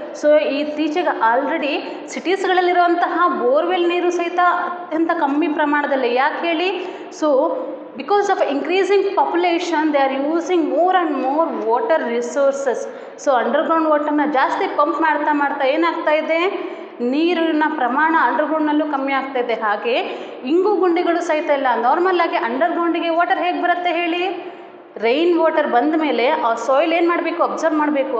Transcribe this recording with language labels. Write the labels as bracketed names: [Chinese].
[Kannada] So, ಇತ್ತೀಚೆಗೆ already ಸಿಟೀಸ್ಗಳಲ್ಲಿರುವಂತಹ borewell ನೀರು ಸಹಿತ ಅತ್ಯಂತ ಕಮ್ಮಿ ಪ್ರಮಾಣದಲ್ಲಿ. ಯಾಕೆ ಹೇಳಿ? [English] So because of increasing population, they are using more and more water resources. [Kannada] So underground ವಾಟರ್ನ ಜಾಸ್ತಿ ಪಂಪ್ ಮಾಡ್ತಾ ಏನಾಗ್ತಾ ಇದೆ, ನೀರಿನ ಪ್ರಮಾಣ ಅಂಡರ್ಗ್ರೌಂಡ್ನಲ್ಲೂ ಕಮ್ಮಿ ಆಗ್ತಾ ಇದೆ. ಹಾಗೆ ಇಂಗು ಗುಂಡಿಗಳು ಸಹಿತ ಇಲ್ಲ. ನಾರ್ಮಲ್ಲಾಗಿ ಅಂಡರ್ಗ್ರೌಂಡಿಗೆ ವಾಟರ್ ಹೇಗೆ ಬರುತ್ತೆ ಹೇಳಿ, ರೈನ್ ವಾಟರ್ ಬಂದ ಮೇಲೆ ಆ ಸಾಯಿಲ್ ಏನು ಮಾಡಬೇಕು, ಅಬ್ಸರ್ವ್ ಮಾಡಬೇಕು.